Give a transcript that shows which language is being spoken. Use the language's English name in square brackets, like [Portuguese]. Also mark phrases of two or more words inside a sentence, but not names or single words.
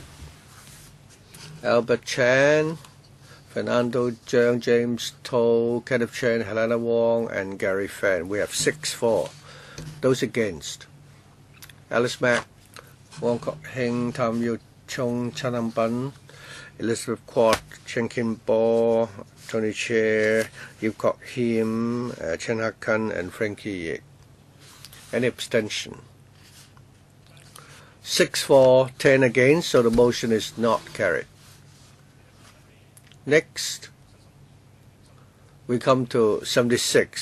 [English] Albert Chan, Fernando Zhang, James Toh, Kenneth Chen, Helena Wong, and Gary Fan. We have 6-4. Those against? Alice Mack, Wong Kok Heng, Tam Yu Chung, Chanam Bun, Elizabeth Quat, Chen Kim Bo, Tony Chair, Yu Kok Him, Chen Hak Kan, and Frankie Yik. Any abstention? 6-4, 10 against, so the motion is not carried. Next, we come to 76.